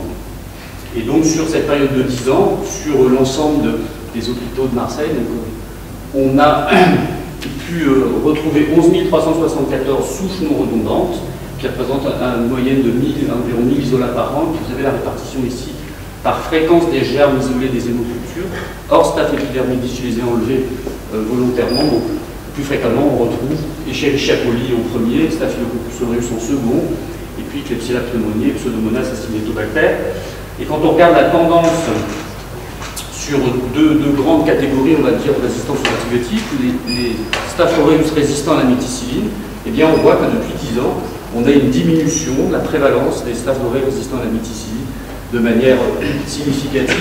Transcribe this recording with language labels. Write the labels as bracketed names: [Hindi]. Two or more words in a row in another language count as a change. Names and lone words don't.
[French] Et donc sur cette période de 10 ans, sur l'ensemble des hôpitaux de Marseille, donc, on a pu retrouver 11 374 souches non redondantes, qui représentent une moyenne de environ 1000 isolats par an. Vous avez la répartition ici par fréquence des germes isolés des hémocultures. Or, Staph epidermidis, je les ai enlevés volontairement. Donc, plus fréquemment, on retrouve Escherichia coli en premier, Staphylococcus aureus en second, et puis Klebsiella pneumoniae, Pseudomonas acinetobacter. Et quand on regarde la tendance sur deux grandes catégories, on va dire, de résistance aux antibiotiques, les Staph aureus résistants à la méticilline, eh bien, on voit que depuis 10 ans, on a une diminution de la prévalence des Staph aureus résistants à la méticilline de manière significative.